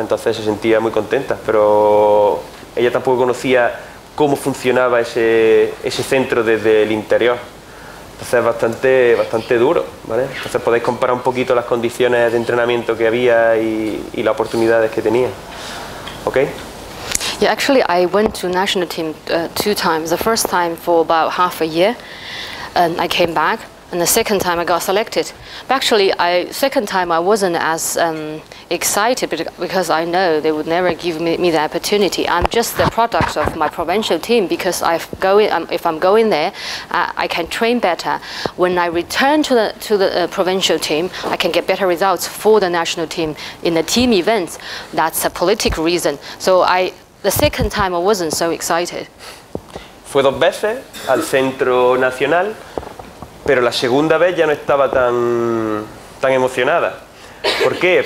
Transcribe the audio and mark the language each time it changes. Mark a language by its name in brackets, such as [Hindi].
[Spanish] Entonces se sentía muy contenta, pero ella tampoco conocía cómo funcionaba ese centro desde el interior. Entonces es bastante duro, ¿vale? Entonces podéis comparar un poquito las condiciones de entrenamiento que había y las oportunidades que tenía. ¿Ok? [English] Yeah, actually I went to national team 2 times. The first time for about half a year, and I came back. And the second time I got selected. But actually, second time I wasn't as excited because I know they would never give me the opportunity. I'm just the product of my provincial team because if I'm going there, I can train better. When I return to the provincial team, I can get better results for the national team in the team events. That's a political reason. So the second time I wasn't so excited. [Spanish] Fue 2 veces al Centro Nacional, pero la segunda vez ya no estaba tan emocionada. ¿Por qué?